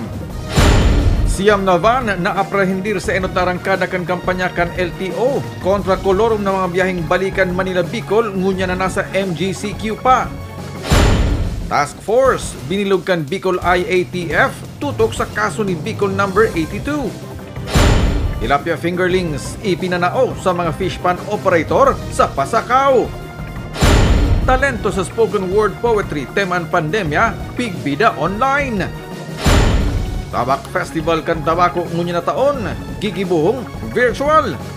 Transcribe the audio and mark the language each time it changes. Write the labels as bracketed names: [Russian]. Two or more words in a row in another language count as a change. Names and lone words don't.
[Bikol] Siyam na van na aprehendir sa enotarangkada kan kampanya kan LTO kontra kolorum na mga biyaheng balikan Manila-Bicol, ngunya na nasa MGCQ pa. Task Force, binilog kan Bicol IATF, tutok sa kaso ni Bicol number 82. [English] Tilapia fingerlings, [Bikol] ipinanao sa mga [English] fish pan operator [Bikol] sa Pasakaw. Talento sa [English] spoken word poetry, [Bikol] teman pandemya, pigbida online. Tabak Festival kan tabako ngunya na taon, gigibuhong virtual.